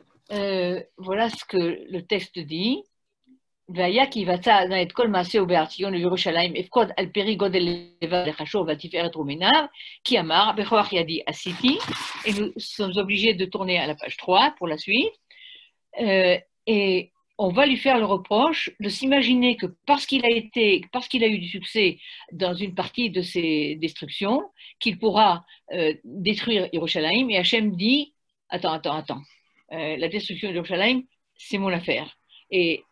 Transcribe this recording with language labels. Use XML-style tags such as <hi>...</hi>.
<fr>Voilà ce que le texte dit.</fr> <he>והיה כי יבצע את כל מעשהו בהר ציון ובירושלים אפקוד על פרי גודל לבב לחשוב ועל תפארת רומיניו, כי אמר בכוח ידי עשיתי.</he> <fr>Et nous sommes obligés de tourner à la page 3 pour la suite. Et on va lui faire le reproche de s'imaginer que parce qu'il a eu du succès dans une partie de ses destructions, qu'il pourra détruire Yerushalayim. Et Hachem dit, attends, la destruction de Yerushalayim, c'est mon affaire. Et</fr>